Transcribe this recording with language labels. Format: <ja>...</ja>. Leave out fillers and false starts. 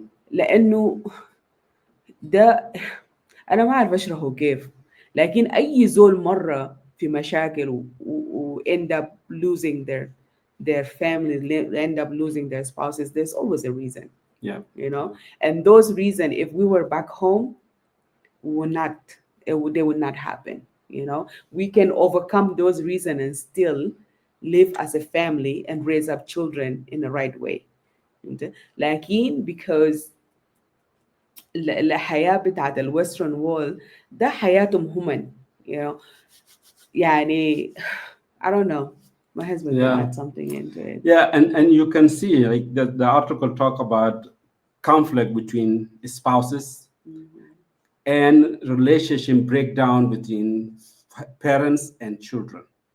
<ar>لانه ده انا ما اعرف اشرحه كيف، لكن اي زول مره في مشاكل و</ar> <en>end up losing their family, end up losing their spouses, there's always a reason. Yeah. You know, and those reasons, if we were back home, would not they would not happen. You know, we can overcome those reasons and still live as a family and raise up children in the right way.</en> <ar>لكن</ar> <en>because</en> <ar>الحياة بتاعت الويسترن وول ده حياتهم هم،</ar> <en>you know. يعني I don't know, my husband can Yeah. add something into it. Yeah, and you can see like the article talk about conflict between spouses and relationship breakdown between parents and children.</en>